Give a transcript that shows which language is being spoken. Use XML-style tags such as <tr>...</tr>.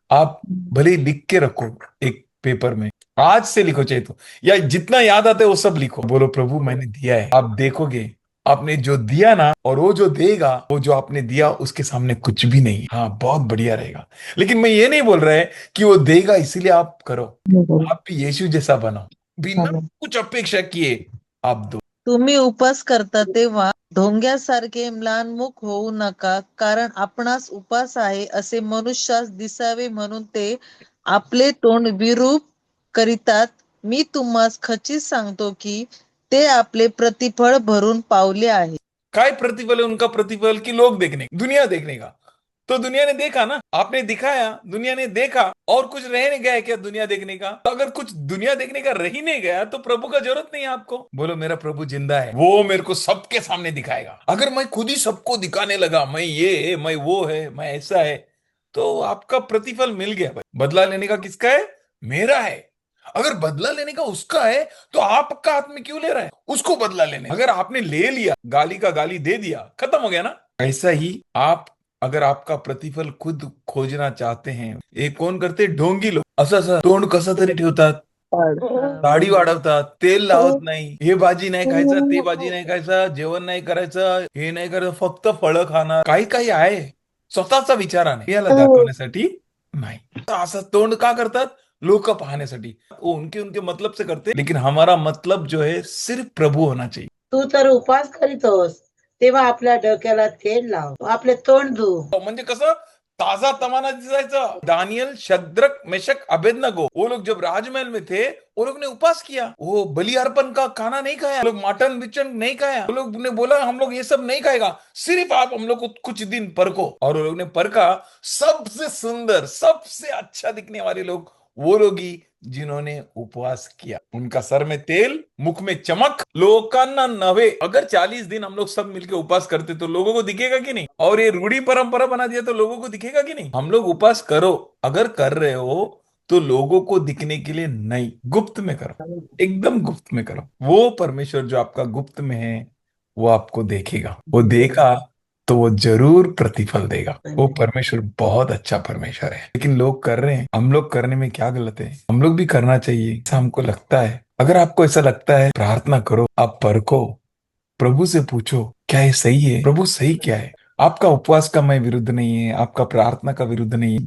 <hi>आप भले ही लिख के रखो एक पेपर में, आज से लिखो चाहे तो, या जितना याद आता है वो सब लिखो, बोलो प्रभु मैंने दिया है। आप देखोगे आपने जो दिया ना, और वो जो देगा, वो जो आपने दिया उसके सामने कुछ भी नहीं। हाँ, बहुत बढ़िया रहेगा। लेकिन मैं ये नहीं बोल रहा है कि वो देगा इसीलिए आप करो। आप भी यीशु जैसा बनो, बिना कुछ अपेक्षा किए आप दो।</hi> <mr>तुम्ही उपास करता तेव्हा ढोंग्यासारखे म्लानमुख होऊ नका, कारण आपणास उपास आहे असे मनुष्यास दिसावे म्हणून ते आपले तोंड विरूप करीतात. मी तुम्हास खचित सांगतो की ते आपले प्रतिफळ भरून पावले आहे.</mr> <hi>काय प्रतिफल है उनका? प्रतिफल की लोग देखने, दुनिया देखने का। तो दुनिया ने देखा ना, आपने दिखाया, दुनिया ने देखा, और कुछ रह नहीं गया है क्या दुनिया देखने का? तो अगर कुछ दुनिया देखने का रह ही नहीं गया, तो प्रभु का जरूरत नहीं है आपको। बोलो मेरा प्रभु जिंदा है, वो मेरे को सबके सामने दिखाएगा। अगर मैं खुद ही सबको दिखाने लगा, मैं ये, मैं वो है, मैं ऐसा है, तो आपका प्रतिफल मिल गया भाई। बदला लेने का किसका है? मेरा है। अगर बदला लेने का उसका है, तो आपका हाथ में क्यों ले रहा है? उसको बदला लेने। अगर आपने ले लिया, गाली का गाली दे दिया, खत्म हो गया ना। ऐसा ही आप अगर आपका प्रतिफल खुद खोजना चाहते हैं,</hi> <mr>हे कोण करते? ढोंगी लोक. असं असं तोंड कसं तरी ठेवतात, दाढी वाढवतात, तेल लावत नाही, हे भाजी नाही खायचं, ते भाजी नाही खायचं, जेवण नाही करायचं, हे नाही करायचं, फक्त फळं खाणार. काही काही आहे स्वतःचा विचाराने याला दाखवण्यासाठी नाही. तर असं तोंड का करतात? लोक पाहण्यासाठी.</mr> <hi>वो उनके उनके मतलब से करते, लेकिन हमारा मतलब जो है सिर्फ प्रभु होना चाहिए.</hi> <mr>तू तर उपास करीतोस तेव्हा आपल्या डोक्याला तेल लाव, आपले तोंड धु. म्हणजे कसं ताजा तमाना दिसायचं.</mr> <hi>दानियल, शद्रक, मेशक, अबेदनगो, वो लोग जब राजमहल में थे, वो लोग ने उपवास किया, वो बलि अर्पण का खाना नहीं खाया, वो लोग मटन बिचन नहीं खाया, वो लोग ने बोला हम लोग ये सब नहीं खाएगा, सिर्फ आप हम लोग को कुछ दिन परखो. और वो लोग ने परखा. सबसे सुंदर, सबसे अच्छा दिखने वाले लोग वो लोग ही जिन्होंने उपवास किया. उनका सर में तेल, मुख में चमक,</hi> <mr>लोकांना नवे.</mr> <hi>अगर 40 दिन हम लोग सब मिलकर उपवास करते तो लोगों को दिखेगा कि नहीं? और ये रूढ़ी परंपरा बना दिया तो लोगों को दिखेगा कि नहीं? हम लोग उपवास करो, अगर कर रहे हो तो लोगों को दिखने के लिए नहीं, गुप्त में करो, एकदम गुप्त में करो. वो परमेश्वर जो आपका गुप्त में है वो आपको देखेगा. वो देखा तो वो जरूर प्रतिफल देगा. वो परमेश्वर बहुत अच्छा परमेश्वर है. लेकिन लोग कर रहे हैं, हम लोग करने में क्या गलत है? हम लोग भी करना चाहिए ऐसा हमको लगता है. अगर आपको ऐसा लगता है, प्रार्थना करो, आप परखो, प्रभु से पूछो क्या ये सही है, प्रभु सही क्या है. आपका उपवास का मैं विरुद्ध नहीं है, आपका प्रार्थना का विरुद्ध नहीं है.</hi>